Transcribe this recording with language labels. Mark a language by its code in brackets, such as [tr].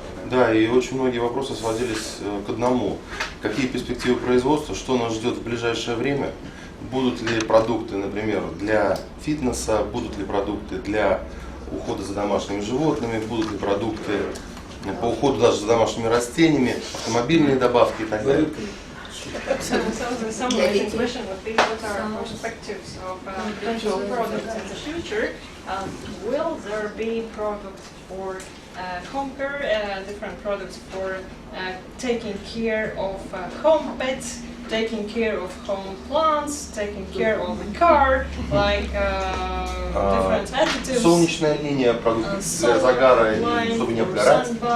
[ru] Да, и очень многие вопросы сводились к одному. Какие перспективы производства, что нас ждет в ближайшее время? Будут ли продукты, например, для фитнеса, будут ли продукты для ухода за домашними животными, будут ли продукты по уходу даже за домашними растениями, автомобильные добавки и так далее. [en] So the summary of the question would be what are perspectives of potential products in the future. Will there be products for home care, different products for taking care of home pets, taking care of home plants, taking care of the car, like different additives, [ru] солнечная линия, продукты для загара, чтобы не обгорать.